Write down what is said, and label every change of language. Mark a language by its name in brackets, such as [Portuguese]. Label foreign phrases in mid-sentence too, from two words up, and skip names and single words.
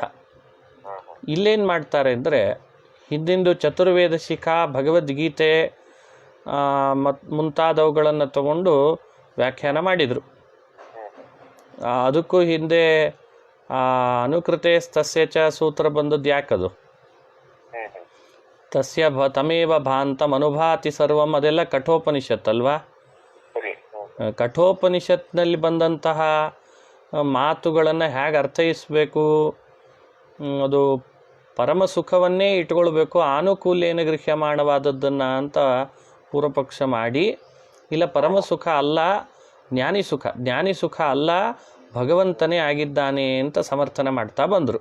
[Kannada] ಇಲ್ಲೇನು ಮಾಡ್ತಾರೆ ಅಂದರೆ ಹಿಂದಿಂದು ಚತುರ್ವೇದ ಶಿಖಾ, ಭಗವದ್ಗೀತೆ ಮುಂತಾದವುಗಳನ್ನು ತಗೊಂಡು ವ್ಯಾಖ್ಯಾನ ಮಾಡಿದರು. ಅದಕ್ಕೂ ಹಿಂದೆ [Sanskrit] ಅನುಕೃತೆ ತಸ್ಯ ಚ [Kannada] ಸೂತ್ರ ಬಂದದ್ದು ಯಾಕದು? [Sanskrit] ತಸ್ಯ ತಮೇವ ಭಾಂತಂ ಅನುಭಾತಿ ಸರ್ವಂ, [Kannada] ಅದೆಲ್ಲ ಕಠೋಪನಿಷತ್ ಅಲ್ವಾ? ಕಠೋಪನಿಷತ್ನಲ್ಲಿ ಬಂದಂತಹ ಮಾತುಗಳನ್ನು ಹೇಗೆ ಅರ್ಥೈಸಬೇಕು, ಅದು ಪರಮ ಸುಖವನ್ನೇ ಇಟ್ಕೊಳ್ಬೇಕು, ಆನುಕೂಲ್ಯನ ಗೃಹ್ಯ ಮಾಡವಾದದ್ದನ್ನು ಅಂತ ಪೂರ್ವಪಕ್ಷ ಮಾಡಿ, ಇಲ್ಲ ಪರಮ ಸುಖ ಅಲ್ಲ ಜ್ಞಾನಿ ಸುಖ ಅಲ್ಲ ಭಗವಂತನೇ ಆಗಿದ್ದಾನೆ ಅಂತ ಸಮರ್ಥನೆ ಮಾಡ್ತಾ ಬಂದರು.